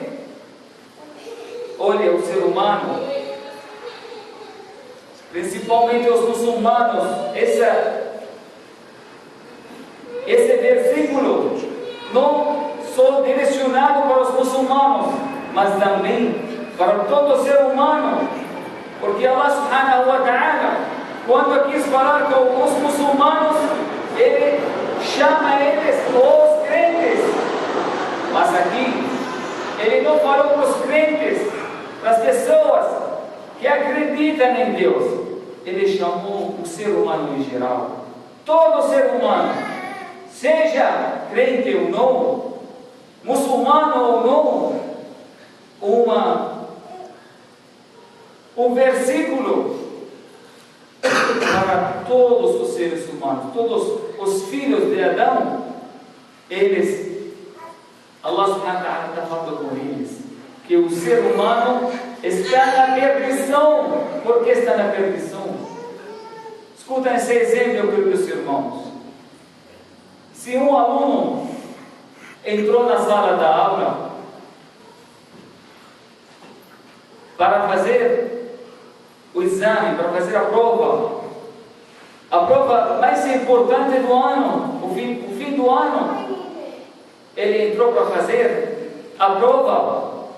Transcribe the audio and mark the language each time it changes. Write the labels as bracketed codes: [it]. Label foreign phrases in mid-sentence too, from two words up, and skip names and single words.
[pt] Olha, o ser humano, principalmente os muçulmanos, esse versículo não só direcionado para os muçulmanos, mas também para todo ser humano, porque [ar] الله سبحانه وتعالى, [pt] quando quis falar com os muçulmanos, ele chama eles os crentes, mas aqui ele não falou para os crentes, para as pessoas que acreditam em Deus. Ele chamou o ser humano em geral, todo ser humano, seja crente ou não, muçulmano ou não, um versículo para todos os seres humanos, todos os filhos de Adão. Eles, [ar] الله سبحانه وتعالى [pt] está falando com eles que o ser humano está na perdição. Por que está na perdição? Escuta esse exemplo, queridos irmãos. Se um aluno entrou na sala da aula para fazer o exame, para fazer a prova mais importante do ano, o fim do ano, ele entrou para fazer a prova